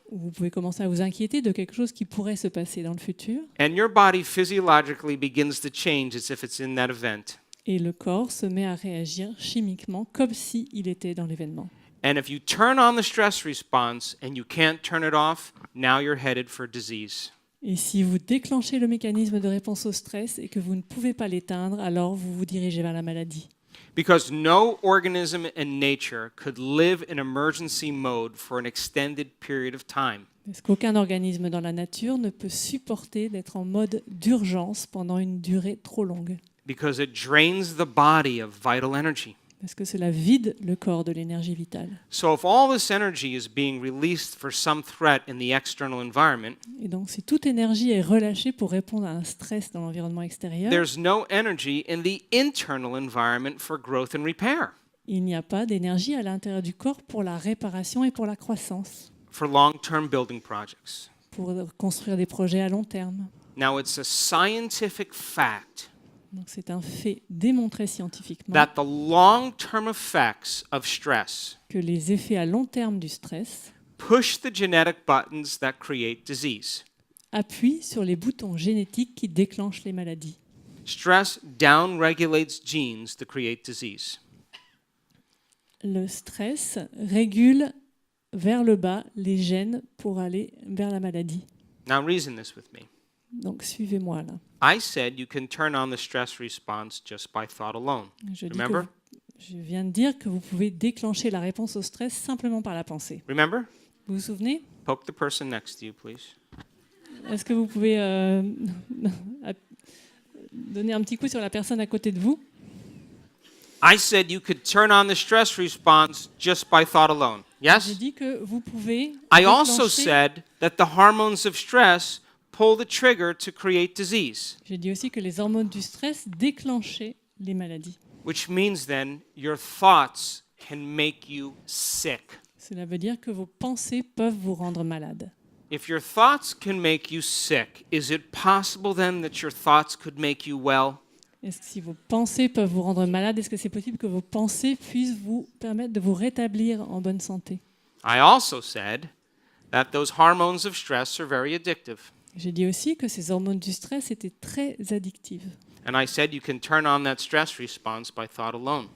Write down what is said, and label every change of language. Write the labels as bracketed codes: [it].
[fr] ou vous pouvez commencer à vous inquiéter de quelque chose qui pourrait se passer dans le futur, [en] And your body physiologically begins to change as if it's in that event. [fr] et le corps se met à réagir chimiquement comme s'il était dans l'événement. [en] And if you turn on the stress response and you can't turn it off, now you're headed for disease. [fr] Et si vous déclenchez le mécanisme de réponse au stress et que vous ne pouvez pas l'éteindre, alors vous vous dirigez vers la maladie. [en] Because no organism in nature could live in emergency mode for an extended period of time. [fr] Parce qu'aucun organisme dans la nature ne peut supporter d'être en mode d'urgence pendant une durée trop longue. [en] Because it drains the body of vital energy. [fr] Parce que cela vide le corps de l'énergie vitale. [en] So if all this energy is being released for some threat in the external environment, [fr] Et donc si toute énergie est relâchée pour répondre à un stress dans l'environnement extérieur, [en] there's no energy in the internal environment for growth and repair, [fr] il n'y a pas d'énergie à l'intérieur du corps pour la réparation et pour la croissance, [en] for long-term building projects. [fr] pour construire des projets à long terme. [en] Now, it's a scientific fact [fr] Donc c'est un fait démontré scientifiquement [en] that the long-term effects of stress [fr] que les effets à long terme du stress [en] push the genetic buttons that create disease. [fr] appuient sur les boutons génétiques qui déclenchent les maladies. [en] Stress downregulates genes to create disease. [fr] Le stress régule vers le bas les gènes pour aller vers la maladie. [en] Now, reason this with me. [fr] Donc suivez-moi là. [en] I said you can turn on the stress response just by thought alone. Remember? [fr] Je viens de dire que vous pouvez déclencher la réponse au stress simplement par la pensée. [en] Remember? [fr] Vous vous souvenez? [en] Poke the person next to you, please. [fr] Est-ce que vous pouvez donner un petit coup sur la personne à côté de vous? [en] I said you could turn on the stress response just by thought alone. [fr] J'ai [en] Yes? [fr] dit que vous pouvez [en] I also [fr] déclencher- [en] said that the hormones of stress pull the trigger to create disease, [fr] J'ai dit aussi que les hormones du stress déclenchaient les maladies. [en] which means then your thoughts can make you sick. [fr] Cela veut dire que vos pensées peuvent vous rendre malade. [en] If your thoughts can make you sick, is it possible then that your thoughts could make you well? [fr] Est-ce que si vos pensées peuvent vous rendre malade, est-ce que c'est possible que vos pensées puissent vous permettre de vous rétablir en bonne santé? [en] I also said that those hormones of stress are very addictive. [fr] J'ai dit aussi que ces hormones du stress étaient très addictives. [en] And I said you can turn on that stress response by thought alone,